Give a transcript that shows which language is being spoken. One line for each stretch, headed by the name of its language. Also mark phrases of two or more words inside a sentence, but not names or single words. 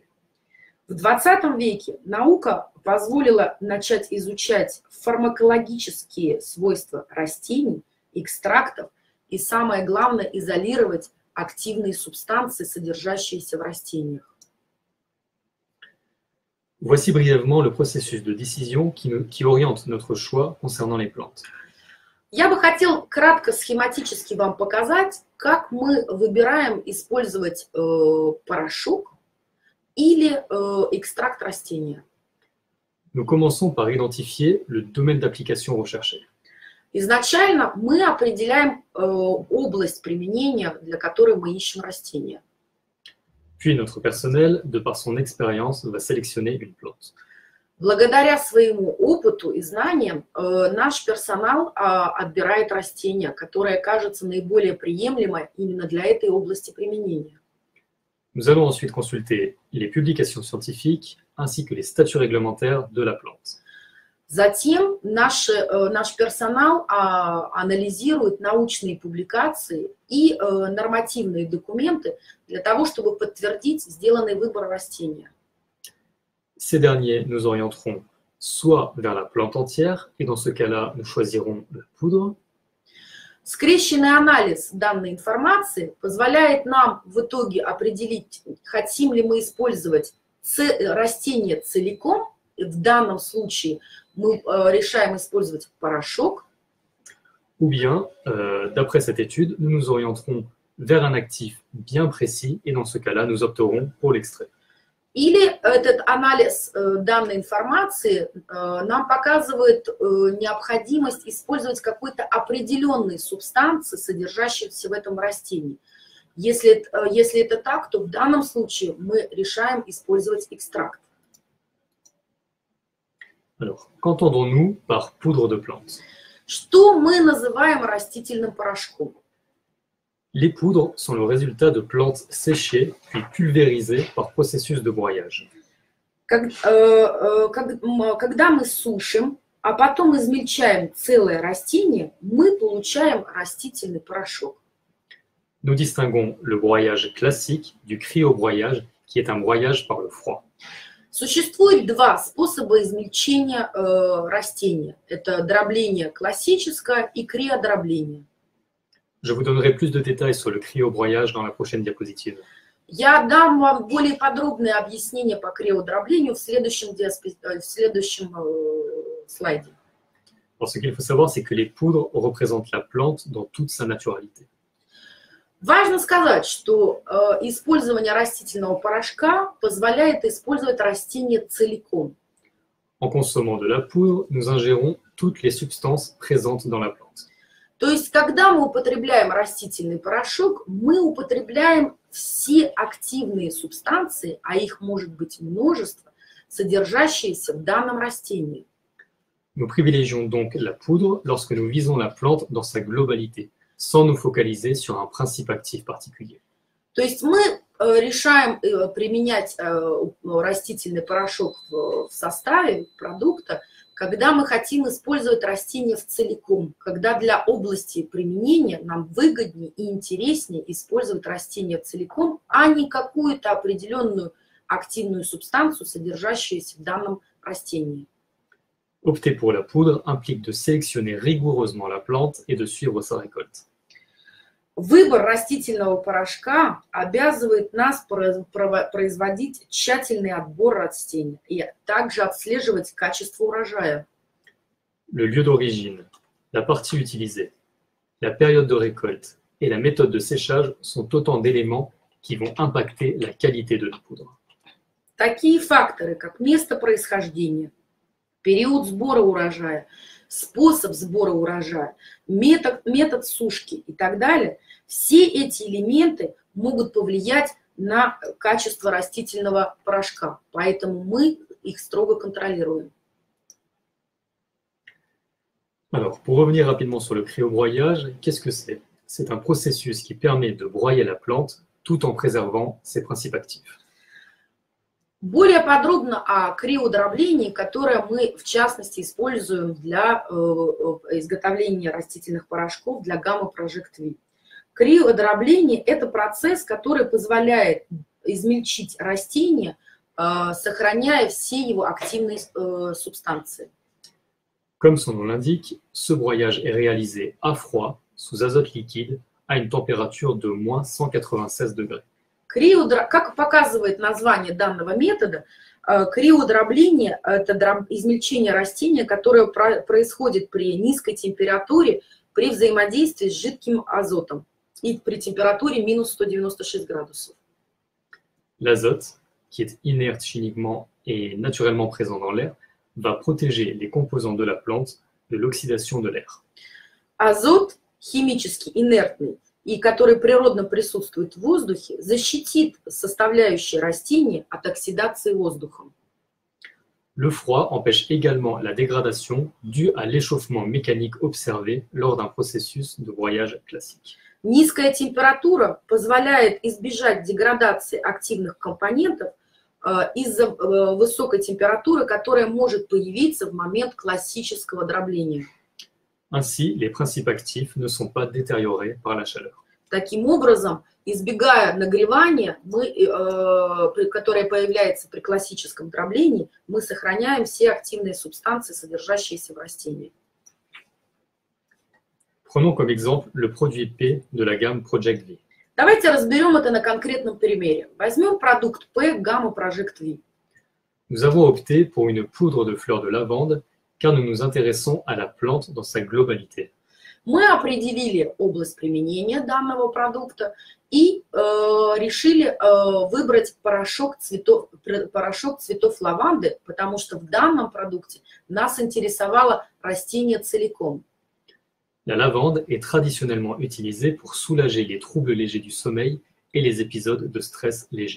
Russian: В XX веке наука позволила начать изучать фармакологические свойства растений, экстрактов и, самое главное, изолировать активные субстанции, содержащиеся в растениях.
French: Voici brièvement le processus de décision qui oriente notre choix concernant les plantes.
Russian: Я бы хотел кратко схематически вам показать, как мы выбираем использовать порошок или экстракт растения.
French: Nous commençons par identifier le domaine d'application recherché.
Russian: Изначально мы определяем область применения, для которой мы ищем растения.
French: Puis notre personnel, de par son expérience, va sélectionner une plante.
Russian: Благодаря своему опыту и знаниям наш персонал отбирает растение, которое кажется наиболее приемлемо именно для этой области применения.
French: Nous allons ensuite consulter les publications scientifiques ainsi que les statuts réglementaires de la plante.
Russian: Затем наш персонал анализирует научные публикации и нормативные документы для того, чтобы подтвердить сделанный выбор растения.
French: Ces derniers nous orienteront soit vers la plante entière, et dans ce cas-là, nous choisirons la poudre.
Russian: Скрещенный анализ данной информации позволяет нам в итоге определить, хотим ли мы использовать растение целиком. В данном случае мы решаем использовать порошок.
French: Ou bien, d'après cette étude, nous nous orienterons vers un actif bien précis, et dans ce cas-là, nous opterons pour l'extrait.
Russian: Или этот анализ данной информации нам показывает необходимость использовать какой-то определенной субстанции, содержащейся в этом растении. Если это так, то в данном случае мы решаем использовать экстракт.
French: Alors, qu'entendons-nous par poudre de plante?
Russian: Что мы называем растительным порошком?
French: Les poudres sont le résultat de plantes séchées puis pulvérisées par processus de broyage.
Russian: Когда мы сушим, а потом измельчаем целое растение, мы получаем растительный порошок.
French: Nous distinguons le broyage classique du cryobroyage, qui est un broyage par le froid.
Russian: Существует два способа измельчения растения. Это дробление классическое и криодробление.
French: Je vous donnerai plus de détails sur le cryobroyage dans la prochaine diapositive.
Russian: Я дам вам более подробное объяснение по криодроблению в следующем слайде.
French: Alors, ce qu'il faut savoir, c'est que les poudres représentent la plante dans toute sa naturalité.
Russian: Важно сказать, что использование растительного порошка позволяет использовать растение целиком.
French: En consommant de la poudre, nous ingérons toutes les substances présentes dans la plante.
Russian: То есть, когда мы употребляем растительный порошок, мы употребляем все активные субстанции, а их может быть множество, содержащиеся в данном растении.
French: Nous privilégions donc la poudre lorsque nous visons la plante dans sa globalité, sans nous focaliser sur un principe actif particulier.
Russian: То есть мы решаем применять растительный порошок в составе продукта, когда мы хотим использовать растение в целиком, когда для области применения нам выгоднее и интереснее использовать растение целиком, а не какую-то определенную активную субстанцию, содержащуюся в данном растении.
French: Opter pour la poudre implique de sélectionner rigoureusement la plante et de suivre sa récolte.
Russian: Выбор растительного порошка обязывает нас производить тщательный отбор растений и также отслеживать качество урожая.
French: Le lieu d'origine, la partie utilisée, la période de récolte et la méthode de séchage sont autant d'éléments qui vont impacter la qualité de la poudre.
Russian: Такие факторы, как место происхождения, период сбора урожая, способ сбора урожая, метод сушки и так далее, все эти элементы могут повлиять на качество растительного порошка, поэтому мы их строго контролируем.
French: Alors, pour revenir rapidement sur le cryobroyage, qu'est-ce que c'est? C'est un processus qui permet de broyer la plante tout en préservant ses principes actifs.
Russian: Более подробно о криодроблении, которое мы, в частности, используем для изготовления растительных порошков для Gamma Project V. Криодробление – это процесс, который позволяет измельчить растение, сохраняя все его активные субстанции.
French: Comme son nom l'indique, ce broyage est réalisé à froid, sous azote liquide, à une température de moins 196 degrés.
Russian: Как показывает название данного метода, криодробление – это измельчение растения, которое происходит при низкой температуре, при взаимодействии с жидким азотом и при температуре минус 196 градусов.
French: L'azote, qui est inerte chimiquement et naturellement présent dans l'air, va protéger les composants de la plante de l'oxydation de l'air.
Russian: Азот, химически инертный, и который природно присутствует в воздухе, защитит составляющие растения от оксидации воздухом.
French: Le froid empêche également la dégradation due à l'échauffement mécanique observé lors d'un processus de broyage classique.
Russian: Низкая температура позволяет избежать деградации активных компонентов из-за высокой температуры, которая может появиться в момент классического дробления.
French: Ainsi, les principes actifs ne sont pas détériorés par la chaleur.
Russian: Таким образом, избегая нагревания, которое появляется при классическом дроблении, мы сохраняем все активные субстанции, содержащиеся в растении.
French: Prenons comme exemple le produit P de la gamme Project V.
Russian: Давайте разберем это на конкретном примере. Возьмем продукт P Gamma Project V.
French: Nous avons opté pour une poudre de fleurs de lavande car nous nous intéressons à la plante dans sa globalité.
Russian: Мы определили область применения данного продукта и решили выбрать порошок цветов лаванды, потому что в данном продукте нас интересовало растение целиком.
French: La lavande est traditionnellement utilisée pour soulager les troubles légers du sommeil et les épisodes de stress léger.